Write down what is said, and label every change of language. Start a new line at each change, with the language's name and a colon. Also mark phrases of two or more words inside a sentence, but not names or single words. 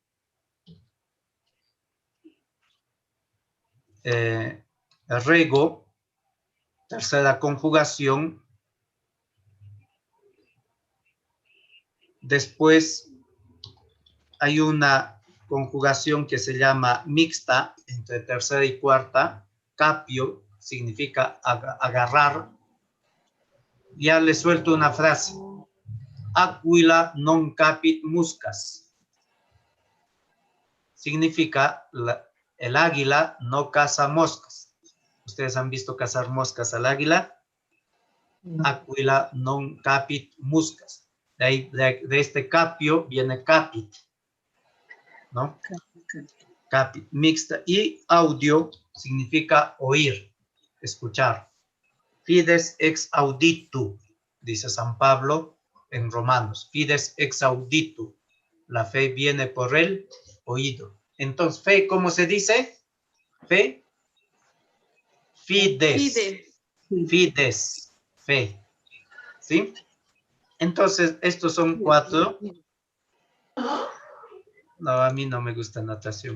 Spanish: rego, tercera conjugación, después hay una conjugación que se llama mixta, entre tercera y cuarta, capio, significa agarrar.
Latin: Ya le suelto una frase. Aquila non capit muscas.
Spanish: Significa el águila no caza moscas. ¿Ustedes han visto cazar moscas al águila?
Latin: Aquila non capit muscas.
Spanish: De este capio viene capit, ¿no? Capit, mixta. Y audio significa oír, escuchar.
Latin: Fides ex auditu,
Spanish: dice San Pablo en Romanos.
Latin: Fides ex auditu.
Spanish: La fe viene por el oído. Entonces, fe, ¿cómo se dice? Fe. Fides. Fides. Fe. ¿Sí? Entonces, estos son 4. No, a mí no me gusta natación.